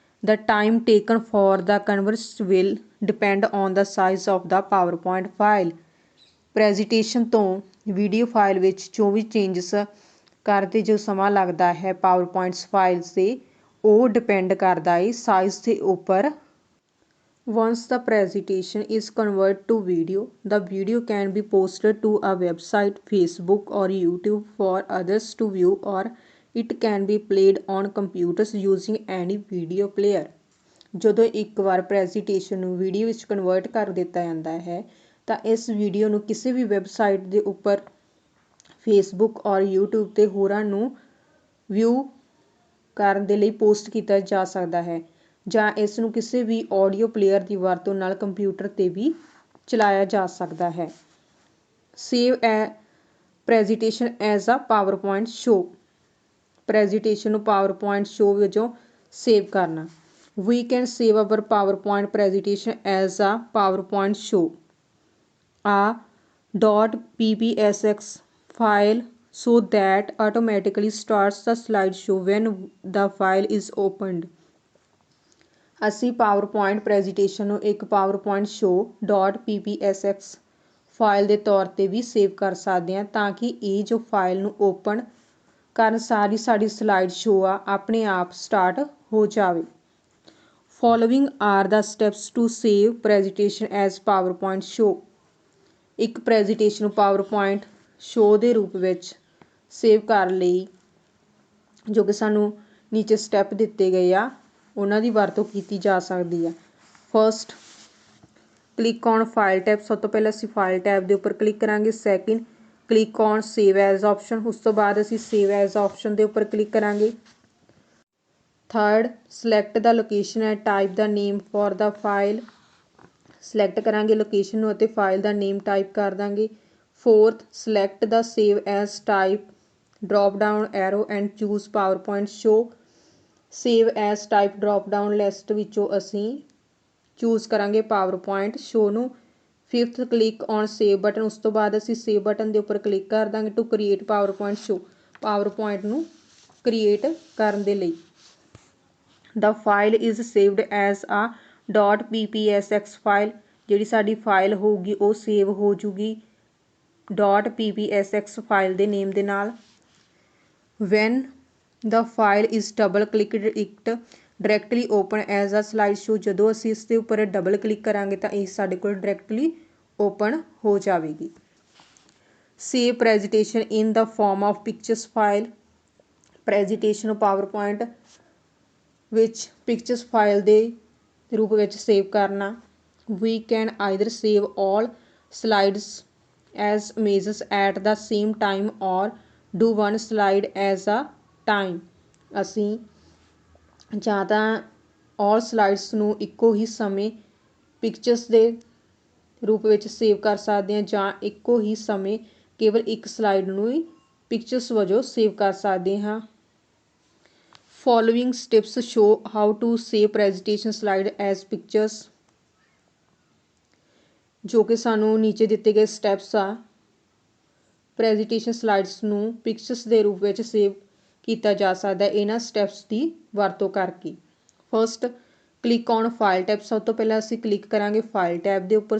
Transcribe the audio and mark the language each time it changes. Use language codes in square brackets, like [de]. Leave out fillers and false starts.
[en] The time taken for the conversion will depend on the size of the PowerPoint file। [pa] Presentation ਤੋਂ video file ਵਿੱਚ ਜੋ ਵੀ changes ਕਰਦੇ ਜੋ ਸਮਾਂ ਲੱਗਦਾ ਹੈ PowerPoint ਫਾਈਲਸ 'ਤੇ ਉਹ ਡਿਪੈਂਡ ਕਰਦਾ ਹੈ ਸਾਈਜ਼ ਦੇ ਉੱਪਰ। [en] Once the presentation is converted to video, the video can be posted to a website, Facebook or YouTube for others to view, or it can be played on computers using any video player। [pa] ਜਦੋਂ ਇੱਕ ਵਾਰ presentation ਨੂੰ video ਵਿੱਚ convert ਕਰ ਦਿੱਤਾ ਜਾਂਦਾ ਹੈ ਤਾਂ ਇਸ ਵੀਡੀਓ ਨੂੰ ਕਿਸੇ ਵੀ ਵੈਬਸਾਈਟ ਦੇ ਉੱਪਰ, ਫੇਸਬੁੱਕ ਔਰ YouTube 'ਤੇ ਹੋਰਾਂ ਨੂੰ ਵਿਊ ਕਰਨ ਦੇ ਲਈ ਪੋਸਟ ਕੀਤਾ ਜਾ ਸਕਦਾ ਹੈ। ਜਾਂ ਇਸ ਨੂੰ ਕਿਸੇ ਵੀ ਆਡੀਓ ਪਲੇਅਰ ਦੀ ਵਰਤੋਂ ਨਾਲ ਕੰਪਿਊਟਰ 'ਤੇ ਵੀ ਚਲਾਇਆ ਜਾ ਸਕਦਾ ਹੈ। [en] Save presentation as a PowerPoint show. [pa] Presentation ਨੂੰ ਪਾਵਰਪੁਆਇੰਟ ਸ਼ੋ ਵਜੋਂ ਸੇਵ ਕਰਨਾ। [en] We can save our PowerPoint presentation as a PowerPoint show. A .ppsx file so that automatically starts the slideshow when the file is opened. [pa] ਅਸੀਂ PowerPoint presentation ਨੂੰ ਇੱਕ PowerPoint show .ppsx file ਦੇ ਤੌਰ 'ਤੇ ਵੀ save ਕਰ ਸਕਦੇ ਹਾਂ ਤਾਂ ਕਿ ਇਹ ਜੋ ਫਾਈਲ ਨੂੰ ਓਪਨ ਕਰਨ ਸਾਰੀ ਸਾਡੀ ਸਲਾਈਡ ਸ਼ੋ ਆ ਆਪਣੇ ਆਪ ਸਟਾਰਟ ਹੋ ਜਾਵੇ। [en] Following are the steps to save presentation as PowerPoint show. [pa] ਇੱਕ ਪ੍ਰੈਜੈਂਟੇਸ਼ਨ ਨੂੰ PowerPoint show ਦੇ ਰੂਪ ਵਿੱਚ ਸੇਵ ਕਰਨ ਲਈ ਜੋ ਕਿ ਸਾਨੂੰ ਨੀਚੇ ਸਟੈਪ ਦਿੱਤੇ ਗਏ ਆ ਉਹਨਾਂ ਦੀ ਵਰਤੋਂ ਕੀਤੀ ਜਾ ਸਕਦੀ ਆ। [en] First, click on file tab. [pa] ਸਭ ਤੋਂ ਪਹਿਲਾਂ ਅਸੀਂ ਫਾਈਲ ਟੈਬ ਦੇ ਉੱਪਰ ਕਲਿੱਕ ਕਰਾਂਗੇ। [en] Second, click on save as option. [pa] ਉਸ ਤੋਂ ਬਾਅਦ ਅਸੀਂ ਸੇਵ ਐਜ਼ ਆਪਸ਼ਨ ਦੇ ਉੱਪਰ ਕਲਿੱਕ ਕਰਾਂਗੇ। [en] Third, select the location and type the name for the file. [pa] Select ਕਰਾਂਗੇ ਲੋਕੇਸ਼ਨ ਨੂੰ ਅਤੇ ਫਾਈਲ ਦਾ ਨੇਮ ਟਾਈਪ ਕਰ ਦਾਂਗੇ। [en] Fourth, select the save as type drop down arrow and choose PowerPoint show. [pa] Save as type drop down list ਵਿੱਚੋਂ ਅਸੀਂ choose ਕਰਾਂਗੇ PowerPoint show ਨੂੰ। [en] Fifth, click on save button. [pa] ਉਸ ਤੋਂ ਬਾਅਦ ਅਸੀਂ ਸੇਵ ਬਟਨ ਦੇ ਉੱਪਰ ਕਲਿੱਕ ਕਰ ਦਾਂਗੇ [en] To create PowerPoint show. [pa] PowerPoint ਨੂੰ ਕ੍ਰੀਏਟ ਕਰਨ ਦੇ ਲਈ। [en] The file is saved as a .ppsx file. [pa] ਜਿਹੜੀ ਸਾਡੀ ਫਾਈਲ ਹੋਊਗੀ ਉਹ ਸੇਵ ਹੋ ਜੂਗੀ .ppsx ਫਾਈਲ ਦੇ ਨੇਮ ਦੇ ਨਾਲ। [en] When the file is double clicked it directly open as a slideshow. [pa] ਜਦੋਂ ਅਸੀਂ ਇਸ ਦੇ ਉੱਪਰ ਡਬਲ ਕਲਿੱਕ ਕਰਾਂਗੇ ਤਾਂ ਇਹ ਸਾਡੇ ਕੋਲ ਡਾਇਰੈਕਟਲੀ ਓਪਨ ਹੋ ਜਾਵੇਗੀ। [en] Save presentation in the form of pictures file. [pa] Presentation ਨੂੰ ਪਾਵਰਪੁਆਇੰਟ ਵਿੱਚ ਪਿਕਚਰਸ ਫਾਈਲ ਦੇ ਰੂਪ ਵਿੱਚ ਸੇਵ ਕਰਨਾ। [en] We can either save all slides as images at the same time or do one slide as a time. [pa] ਅਸੀਂ ਜਾਂ ਤਾਂ [en] all slides [pa] ਨੂੰ ਇੱਕੋ ਹੀ ਸਮੇਂ ਪਿਕਚਰਸ ਦੇ ਰੂਪ ਵਿੱਚ ਸੇਵ ਕਰ ਸਕਦੇ ਹਾਂ ਜਾਂ ਇੱਕੋ ਹੀ ਸਮੇਂ ਕੇਵਲ ਇੱਕ ਸਲਾਈਡ ਨੂੰ ਹੀ ਪਿਕਚਰਸ ਵਜੋਂ ਸੇਵ ਕਰ ਸਕਦੇ ਹਾਂ। [en] Following steps show how to save presentation slide as pictures. [pa] ਜੋ ਕਿ ਸਾਨੂੰ ਨੀਚੇ ਦਿੱਤੇ ਗਏ ਸਟੈਪਸ ਆ ਪ੍ਰੈਜੈਂਟੇਸ਼ਨ ਸਲਾਈਡਸ ਨੂੰ ਪਿਕਚਰਸ ਦੇ ਰੂਪ ਵਿੱਚ ਸੇਵ ਕੀਤਾ ਜਾ ਸਕਦਾ ਇਹਨਾਂ ਸਟੈਪਸ ਦੀ ਵਰਤੋਂ ਕਰਕੇ। [en] First, click on file tab. [pa] ਸਭ ਤੋਂ ਪਹਿਲਾਂ ਅਸੀਂ ਕਲਿੱਕ ਕਰਾਂਗੇ ਫਾਈਲ ਟੈਬ ਦੇ ਉੱਪਰ।